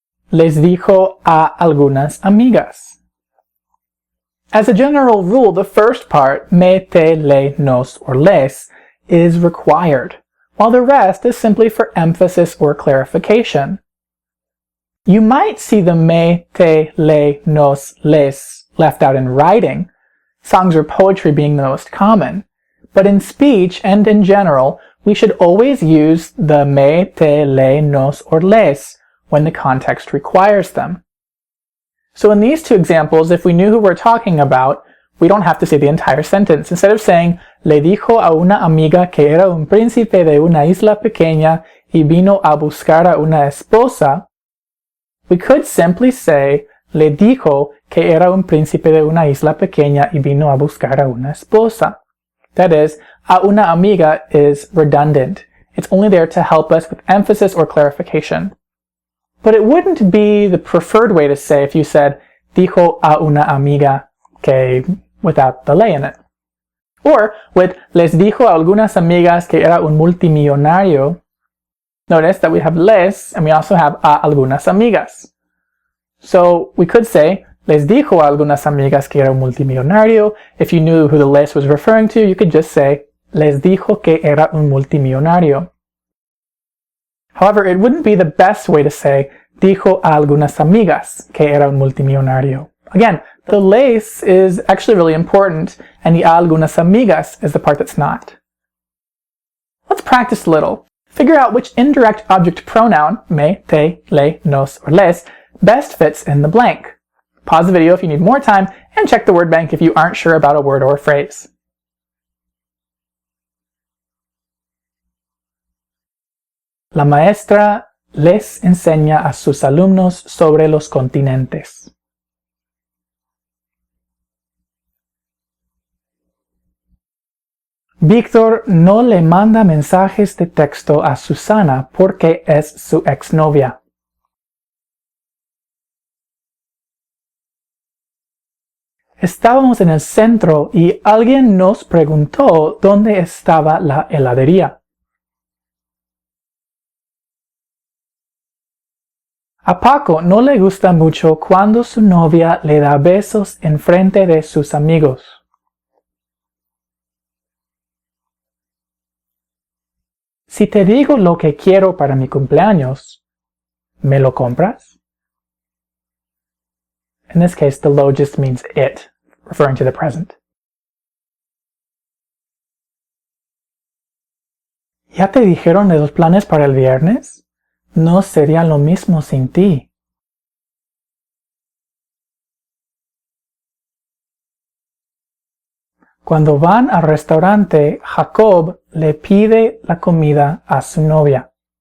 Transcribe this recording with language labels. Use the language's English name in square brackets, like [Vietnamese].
[Spanish] Les dijo a algunas amigas. [English] As a general rule, the first part, me, te, le, nos, or les, is required, while the rest is simply for emphasis or clarification. You might see the me, te, le, nos, les left out in writing, songs or poetry being the most common, but in speech and in general, we should always use the me, te, le, nos, or les when the context requires them. So in these 2 examples, if we knew who we're talking about, we don't have to say the entire sentence. Instead of saying, [Spanish] le dijo a una amiga que era un príncipe de una isla pequeña y vino a buscar a una esposa, [English] we could simply say, [Spanish] le dijo que era un príncipe de una isla pequeña y vino a buscar a una esposa. [English] That is, [Spanish] a una amiga [English] is redundant. It's only there to help us with emphasis or clarification. But it wouldn't be the preferred way to say if you said, [Spanish] dijo a una amiga, [English] okay, without the le in it. Or with, [Spanish] les dijo a algunas amigas que era un multimillonario. [English] Notice that we have les and we also have [Spanish] a algunas amigas. [English] So we could say, [Spanish] les dijo a algunas amigas que era un multimillonario. [English] If you knew who the les was referring to, you could just say, [Spanish] les dijo que era un multimillonario. [English] However, it wouldn't be the best way to say, [Spanish] dijo a algunas amigas que era un multimillonario. [English] Again, the les is actually really important, and the [Spanish] a algunas amigas [English] is the part that's not. Let's practice a little. Figure out which indirect object pronoun, me, te, le, nos, or les, best fits in the blank. Pause the video if you need more time, and check the word bank if you aren't sure about a word or a phrase. [Spanish] La maestra les enseña a sus alumnos sobre los continentes. Víctor no le manda mensajes de texto a Susana porque es su exnovia. Estábamos en el centro y alguien nos preguntó dónde estaba la heladería. A Paco no le gusta mucho cuando su novia le da besos en frente de sus amigos. Si te digo lo que quiero para mi cumpleaños, ¿me lo compras? [English] In this case, the lo just means it, referring to the present. [Spanish] ¿Ya te dijeron de los planes para el viernes? No sería lo mismo sin ti. Cuando van al restaurante, Jacob le pide la comida a su novia.